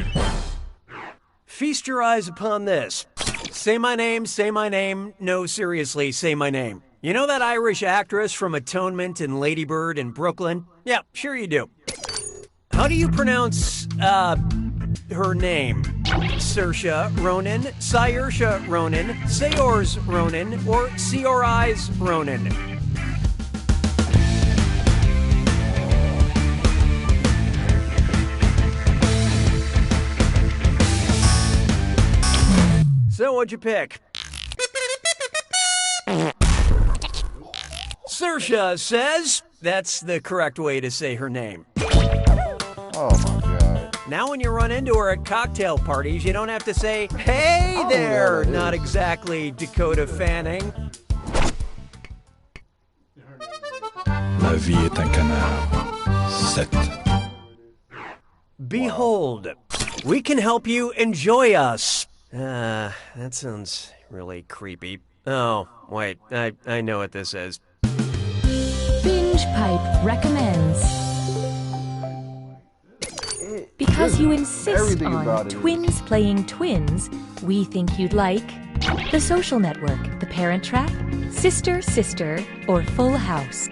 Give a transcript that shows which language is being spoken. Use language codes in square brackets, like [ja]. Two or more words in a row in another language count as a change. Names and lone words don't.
[en] Feast your eyes upon this. Say my name, say my name. No, seriously, say my name. You know that Irish actress from Atonement and Lady Bird in Brooklyn? Yeah, sure you do. How do you pronounce, her name? Saoirse Ronan, Saoirse Ronan, Saors Ronan, or Saoirse Ronan? So what'd you pick? Saoirse says that's the correct way to say her name. Oh my God. Now when you run into her at cocktail parties, you don't have to say, hey there, not exactly Dakota Fanning. [fr] La vie est un canard. [en] 7. Behold, we can help you enjoy us. That sounds really creepy. Oh, wait, I know what this is. Binge Pipe recommends. Because you insist on twins playing twins, we think you'd like The Social Network, The Parent Trap, Sister, Sister, or Full House.